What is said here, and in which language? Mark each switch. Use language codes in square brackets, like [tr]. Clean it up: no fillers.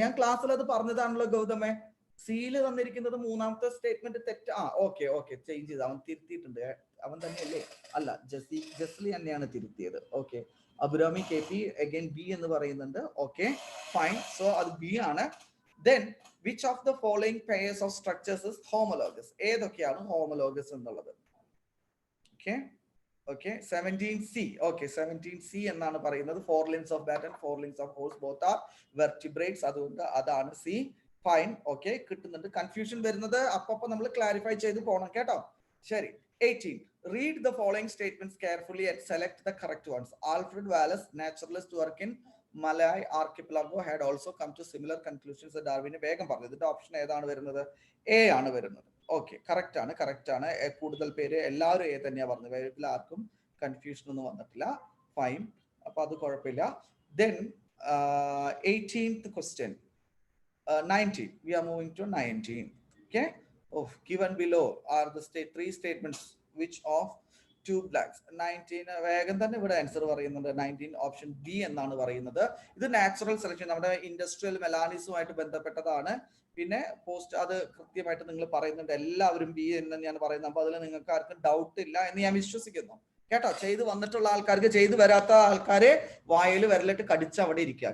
[ml] ഞാൻ ക്ലാസ്സിൽ അത് പറഞ്ഞതാണല്ലോ ഗൗതമേ. സിയില് തന്നിരിക്കുന്നത് മൂന്നാമത്തെ സ്റ്റേറ്റ്മെന്റ് തെറ്റ്. ഓക്കെ ചേഞ്ച് ചെയ്ത് അവൻ തിരുത്തിയിട്ടുണ്ട്. അവൻ തന്നെയല്ലേ? അല്ല, ജസ്ലി തന്നെയാണ് തിരുത്തിയത്. ഓക്കെ, അബുരാമി KP അഗൈൻ ബി എന്ന് പറയുന്നുണ്ട്. ഓക്കെ ഫൈൻ, സോ അത് ബി ആണ്. [en] Then which of the following pairs of structures is homologous? [ml] ഏതൊക്കെയാണ് ഹോമോലോഗസ് എന്നുള്ളത്? [en] Okay, 17C. [ml] Okay, 17C എന്നാണ് പറയുന്നത്. [en] 4 limbs of bat and 4 limbs of horse, both are vertebrates. [ml] അതുകൊണ്ട് അതാണ് സി. ഫൈൻ, ഓക്കെ കിട്ടുന്നുണ്ട്. Confusion വരുന്നത് അപ്പൊ നമ്മൾ ക്ലാരിഫൈ ചെയ്ത് പോകണം കേട്ടോ. ശരി, 18. [en] Read the following statements carefully and select the correct ones. Alfred Wallace, naturalist work in Malay archipelago, had also come to similar conclusions as Darwin. [ml] വേഗം പറഞ്ഞു ഇതിന്റെ ഓപ്ഷൻ ഏതാണ് വരുന്നത്? എ ആണ് വരുന്നത്. ഓക്കെ, കറക്റ്റ് ആണ്, കറക്റ്റ് ആണ്. കൂടുതൽ പേര് എല്ലാവരും എ തന്നെയാണ് പറഞ്ഞത്. വേഗത്തിൽ ആർക്കും കൺഫ്യൂഷൻ ഒന്നും വന്നിട്ടില്ല. ഫൈൻ, അപ്പൊ അത് കുഴപ്പമില്ല. [en] Then 18th question. [ml] 19. [en] We are moving to 19. Okay. Given below are the three statements which of two blanks. [ml] 19 വേഗം തന്നെ ഇവിടെ ആൻസർ പറയുന്നുണ്ട്. 19 ഓപ്ഷൻ ബി എന്നാണ് പറയുന്നത്. ഇത് നാച്ചുറൽ സെലക്ഷൻ, നമ്മുടെ ഇൻഡസ്ട്രിയൽ മെലാനിസുമായിട്ട് ബന്ധപ്പെട്ടതാണ്. പിന്നെ പോസ്റ്റ് അത് കൃത്യമായിട്ട് നിങ്ങൾ പറയുന്നുണ്ട്. എല്ലാവരും ബി എന്ന് തന്നെയാണ് പറയുന്നത്. അപ്പൊ അതിൽ നിങ്ങൾക്ക് ആർക്കും ഡൗട്ട് ഇല്ല എന്ന് ഞാൻ വിശ്വസിക്കുന്നു. കേട്ടോ, ചെയ്ത് വന്നിട്ടുള്ള ആൾക്കാർക്ക്, ചെയ്ത് വരാത്ത ആൾക്കാരെ വായിൽ വിരലിട്ട് കടിച്ച് അവിടെ ഇരിക്കുക.